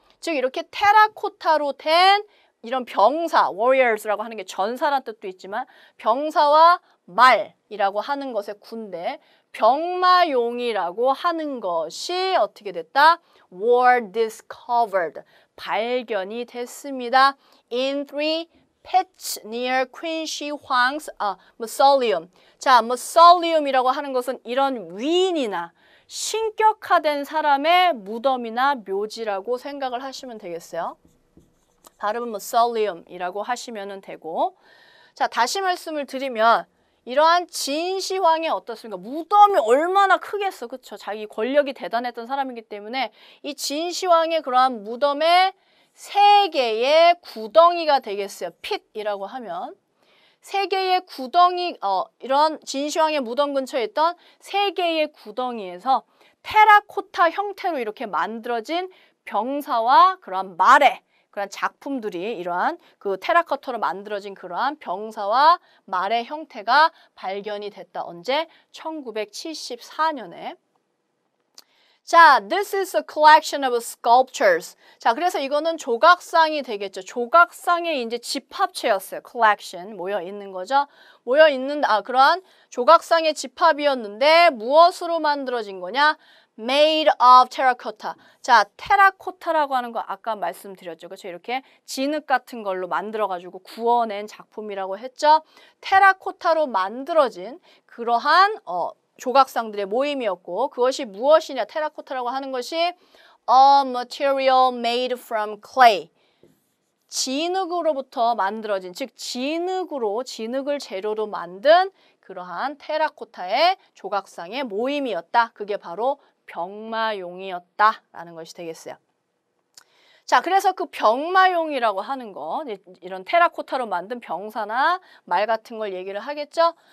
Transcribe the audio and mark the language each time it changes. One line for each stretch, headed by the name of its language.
Korean: 즉 이렇게 테라코타로 된 이런 병사, warriors라고 하는 게 전사란 뜻도 있지만 병사와 말이라고 하는 것의 군대, 병마용이라고 하는 것이 어떻게 됐다?
English: were discovered,
Korean: 발견이 됐습니다.
English: in 3 pits near Qin Shi Huang's mausoleum.
Korean: 자, mausoleum이라고 하는 것은 이런 위인이나 신격화된 사람의 무덤이나 묘지라고 생각을 하시면 되겠어요. 발음은 mausoleum이라고 하시면 되고. 자, 다시 말씀을 드리면 이러한 진시황이 어떻습니까? 무덤이 얼마나 크겠어, 그렇죠? 자기 권력이 대단했던 사람이기 때문에 이 진시황의 그러한 무덤에 세 개의 구덩이가 되겠어요. 핏이라고 하면 세 개의 구덩이, 이런 진시황의 무덤 근처에 있던 세 개의 구덩이에서 테라코타 형태로 이렇게 만들어진 병사와 그러한 말의 그런 작품들이 이러한 그 테라코타로 만들어진 그러한 병사와 말의 형태가 발견이 됐다. 언제? 1974년에.
English: 자, this is a collection of sculptures.
Korean: 자, 그래서 이거는 조각상이 되겠죠. 조각상의 이제 집합체였어요. collection, 모여 있는 거죠. 모여 있는, 그러한 조각상의 집합이었는데 무엇으로 만들어진 거냐?
English: made of terracotta.
Korean: 자, 테라코타라고 하는 거 아까 말씀드렸죠. 그렇죠? 이렇게 진흙 같은 걸로 만들어가지고 구워낸 작품이라고 했죠. 테라코타로 만들어진 그러한 조각상들의 모임이었고 그것이 무엇이냐? 테라코타라고 하는 것이
English: a material made from clay.
Korean: 진흙으로부터 만들어진, 즉 진흙을 재료로 만든 그러한 테라코타의 조각상의 모임이었다. 그게 바로 병마용이었다라는 것이 되겠어요. 자, 그래서 그 병마용이라고 하는 거, 이런 테라코타로 만든 병사나 말 같은 걸 얘기를 하겠죠.